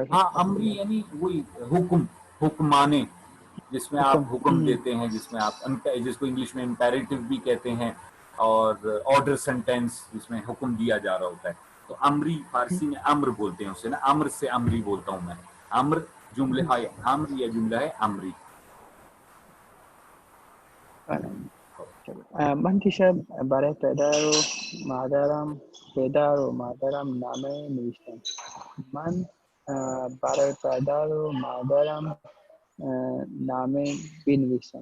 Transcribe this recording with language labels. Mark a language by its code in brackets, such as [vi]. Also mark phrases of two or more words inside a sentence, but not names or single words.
[ur] ہاں امری یعنی وہی حکمانے، جس میں آپ حکم دیتے ہیں، جس میں آپ جس کو انگلش میں امپیریٹو بھی کہتے ہیں، اور [en] order sentence [ur] جس میں حکم دیا جا رہا ہوتا ہے. تو امری فارسی میں امر بولتے ہیں اسے نا. امر سے امری بولتا ہوں میں. امر جملہ ہے امر یا جملہ ہے امری. [fa] من دیشب برای پدر و مادرم نامه نوشتم. من برای پدر و مادرم نامه بنویسم.